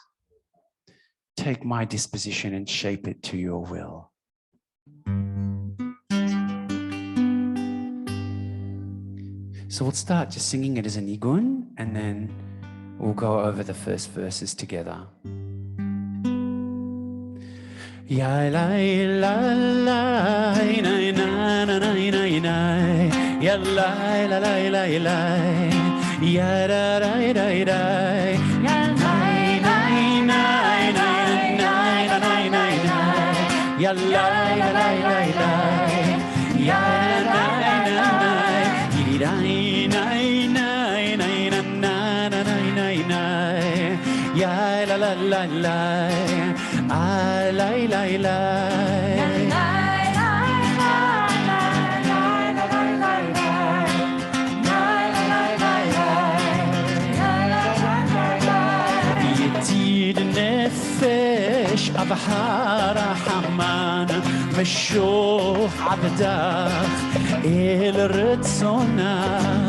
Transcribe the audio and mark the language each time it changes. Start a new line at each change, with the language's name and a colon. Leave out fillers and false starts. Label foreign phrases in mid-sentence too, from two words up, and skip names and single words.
English: Take my disposition and shape it to your will. So we'll start just singing it as a nigun, and then we'll go over the first verses together. Ya la la la na na na na na ya la la la la la ya da da da da ya la la la ya la la la la ya la la la di da na ya la la la la ah la la la
Hebrew: ידיד נפש אב הרחמן משוך עבדך אל רצונך